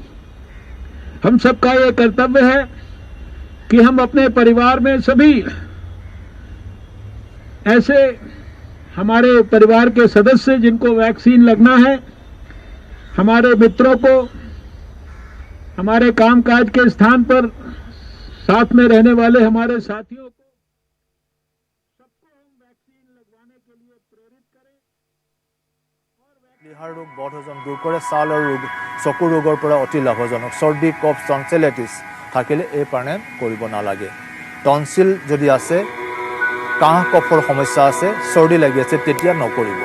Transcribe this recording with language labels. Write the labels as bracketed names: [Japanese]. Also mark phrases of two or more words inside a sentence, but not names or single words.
[Hindi] हम सबका ये कर्तव्य है कि हम अपने परिवार में सभी ऐसे हमारे परिवार के सदस्य जिनको वैक्सीन लगना है, हमारे मित्रों को, हमारे कामकाज के स्थान पर साथ में रहने वाले हमारे साथियों को सबको हम वैक्सीन लगवाने के लिए प्रेरित करें। [Assamese] লিহাৰ ৰোগ বদহজম দূৰ কৰে, ছালৰ ৰোগ চকুৰ ৰোগৰ পৰা অতি লাভজনক। চৰ্দি কফ টনচিলাইটিছ থাকিলে এই প্ৰাণায়াম কৰিব নালাগে। টনচিল যদি আছে, কাহ কফৰ সমস্যা আছে, চৰ্দি লাগি আছে, তেতিয়া নকৰিব।